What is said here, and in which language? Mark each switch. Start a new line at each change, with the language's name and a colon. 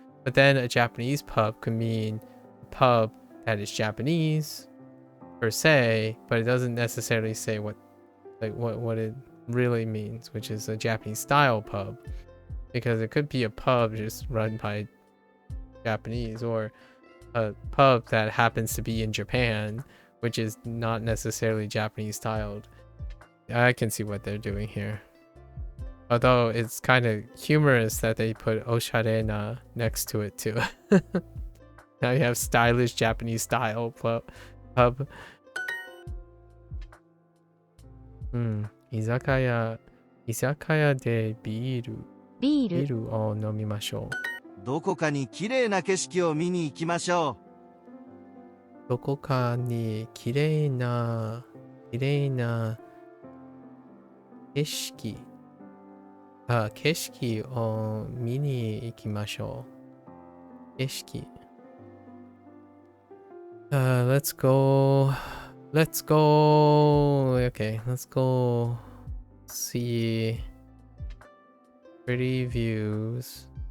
English: But then a Japanese pub could mean a pub that is Japanese per se, but it doesn't necessarily say what it really means, which is a Japanese style pub, because it could be a pub just run by Japanese, or a pub that happens to be in Japan, which is not necessarily Japanese styled. I can see what they're doing here. Although it's kind of humorous that they put osharena next to it too. Now you have stylish Japanese style pub.
Japanese: 居酒屋でビールを飲みましょう。どこかに綺麗な景色を見に行きましょう。どこかに綺麗な景色を見に行きましょう。景色。
English: Let's go. Okay, let's go see pretty views.